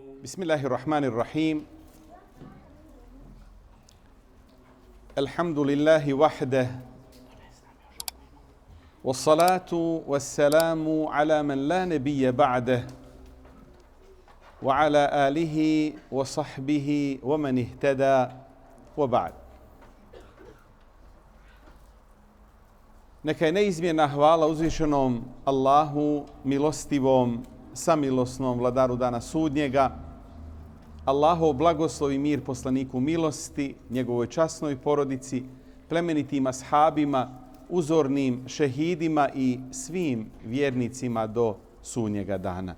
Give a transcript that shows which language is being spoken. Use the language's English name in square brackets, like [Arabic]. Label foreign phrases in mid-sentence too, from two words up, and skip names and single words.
[Arabic] بسم الله الرحمن الرحيم. الحمد لله وحده. والصلاة والسلام على من لا نبي بعده. وعلى آله وصحبه ومن اهتدى وبعد. [Bosnian] Neka je neizmjerna hvala uzvišenom Allahu, milostivom, samilosnom vladaru dana sudnjega, Allahov blagoslov i mir poslaniku milosti, njegovoj časnoj porodici, plemenitim ashabima, uzornim šehidima i svim vjernicima do sudnjega dana.